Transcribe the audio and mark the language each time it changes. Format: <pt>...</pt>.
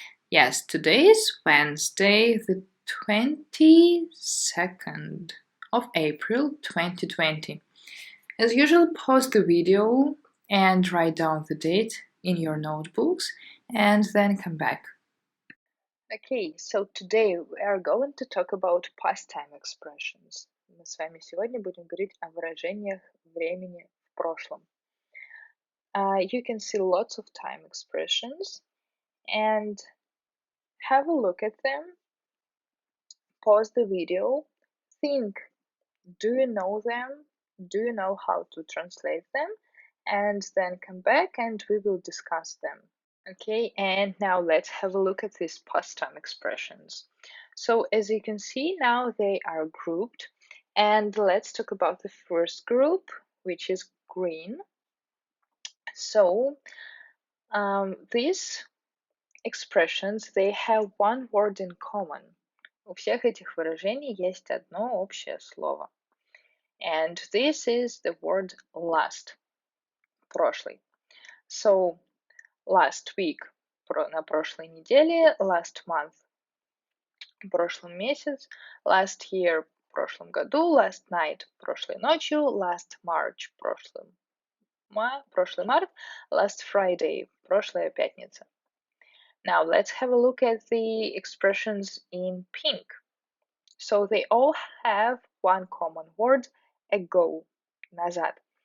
<en>Yes, today is Wednesday, the 22nd of April 2020. As usual, pause the video and write down the date in your notebooks and then come back. Okay, so today we are going to talk about past time expressions.</en> <ru>Мы с вами сегодня будем говорить о выражениях времени в прошлом.</ru> <en>You can see lots of time expressions and have a look at them, pause the video, think, do you know them? Do you know how to translate them? And then come back and we will discuss them. Okay, and now let's have a look at these past time expressions. So as you can see now they are grouped, and let's talk about the first group, which is green. So these expressions, they have one word in common.</en> <ru>У всех этих выражений есть одно общее слово.</ru> <en>And this is the word last, прошлый. So last week,</en> <ru>на прошлой неделе,</ru> <en>last month,</en> <ru>прошлый месяц,</ru> <en>last year,</en> <ru>в прошлом году,</ru> <en>last night,</en> <ru>прошлой ночью,</ru> <en>last March,</en> <ru>прошлый март,</ru> <en>last Friday,</en> <ru>прошлая пятница.</ru> <en>Now let's have a look at the expressions in pink. So they all have one common word, ago, назад.</en>